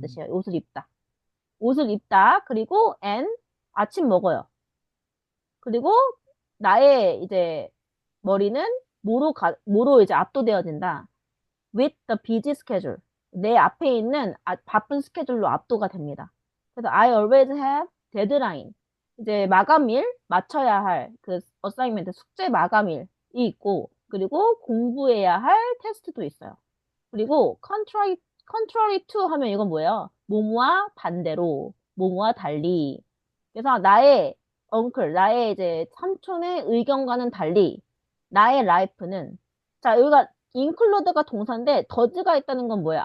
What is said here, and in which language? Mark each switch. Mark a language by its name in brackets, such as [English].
[Korean] 뜻이에요. 옷을 입다. 옷을 입다. 그리고 and 아침 먹어요. 그리고 나의 이제 머리는 뭐로 이제 압도되어진다. [English] With the busy schedule. [Korean] 내 앞에 있는 바쁜 스케줄로 압도가 됩니다. [English] 그래서 I always have deadline. [Korean] 이제 마감일, 맞춰야 할 그 어사이먼트 숙제 마감일이 있고, 그리고 공부해야 할 테스트도 있어요. 그리고 contrary to 하면 이건 뭐예요? 뭐뭐와 반대로, 뭐뭐와 달리. 그래서 나의 이제 삼촌의 의견과는 달리, 나의 라이프는, 자, 여기가 include가 동사인데, 더즈가 있다는 건 뭐야?